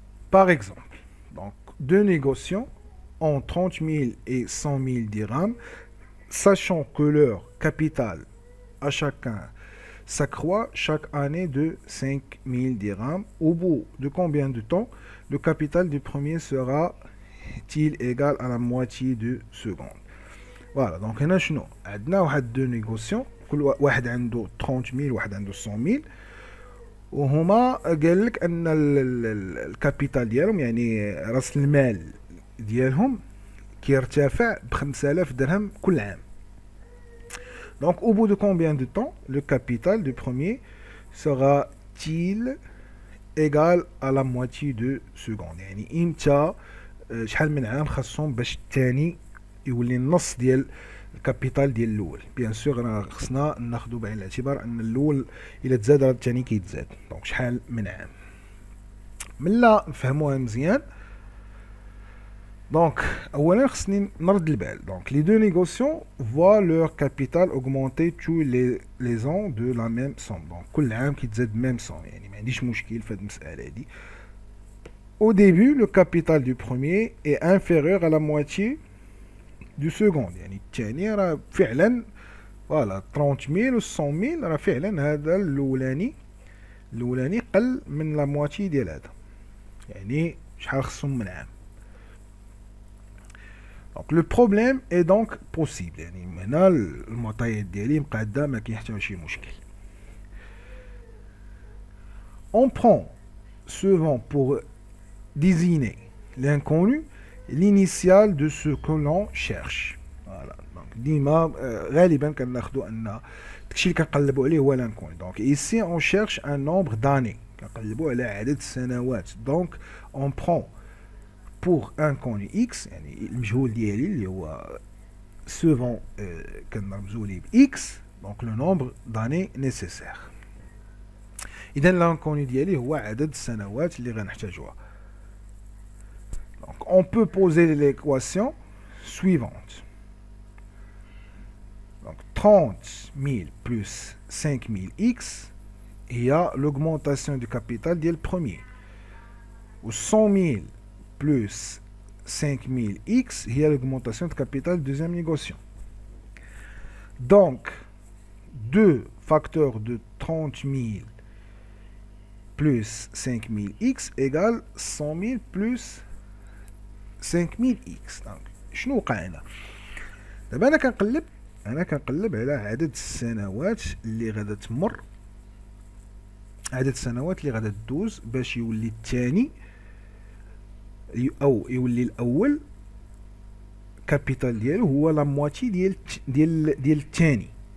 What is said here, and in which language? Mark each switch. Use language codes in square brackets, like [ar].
[fr] Par exemple, donc deux négociants ont 30 000 et 100 000 dirhams, sachant que leur capital à chacun s'accroît chaque année de 5 000 dirhams. Au bout de combien de temps le capital du premier sera-t-il égal à la moitié du second? [ar] فوالا دونك هنا شنو عندنا واحد دو نيغوسيون كل واحد عنده 30000 واحد عنده 100000 وهما قال لك ان الكابيتال ديالهم يعني راس المال ديالهم كيرتفع ب 5000 درهم كل عام. [fr] Donc au bout de combien de temps le capital du premier sera-t-il égal à la moitié de seconde؟ [ar] يعني امتى شحال من عام خاصهم باش الثاني يولي النص ديال الكابيتال ديال الاول. بيان سور راه خصنا ناخذ بعين الاعتبار ان الاول الا تزاد راه الثاني كيتزاد. دونك شحال من عام ملا نفهموها مزيان. Donc, اولا خصني نرد البال. [fr] Donc les deux négociants voient leur capital augmenter tous les ans de la même somme. [ar] Donc كل عام كيتزاد [fr] même somme. [ar] يعني ما عنديش مشكل في هذه المسألة هذه. [fr] Au début, le capital du premier est inférieur à la moitié du second. [ar] يعني الثاني راه فعلا فوالا 30000 و 100000 راه فعلا هذا الأولاني قل من لا مواتي ديال هذا. يعني شحال خصهم من عام. [fr] Donc le problème est donc possible. [ar] يعني هنا المعطيات ديالي مقادة ما كاين حتى شي مشكل. [fr] On prend souvent pour désigner l'inconnu l'initiale de ce que l'on cherche. Voilà. [ar] Donc ديما غالبا كناخذوا ان داكشي اللي كنقلبوا عليه هو l'inconnu. [fr] Donc ici on cherche un nombre d'années. [ar] كنقلبوا على عدد السنوات. [fr] Donc on prend pour inconnu [ar] x يعني المجهول ديالي اللي هو souvent كنرمزوا ليه ب x. [fr] Donc le nombre d'années nécessaires. [ar] إذا l'inconnu ديالي هو عدد السنوات اللي غنحتاجوها. [fr] Donc on peut poser l'équation suivante. Donc 30000 plus 5000x, il y a l'augmentation du capital dès le premier. Ou 100 000 plus 5000x, il y a l'augmentation du capital du deuxième négociant. Donc, deux facteurs de 30 000 plus 5000x égale 100 000 plus 5000x. [ar] Donc, شنو وقع هنا؟ دابا انا كنقلب على عدد السنوات اللي غادا تمر، عدد السنوات اللي غادا تدوز باش يولي الثاني او يولي الاول كابيتال ديالو هو لا مواتي ديال الثاني.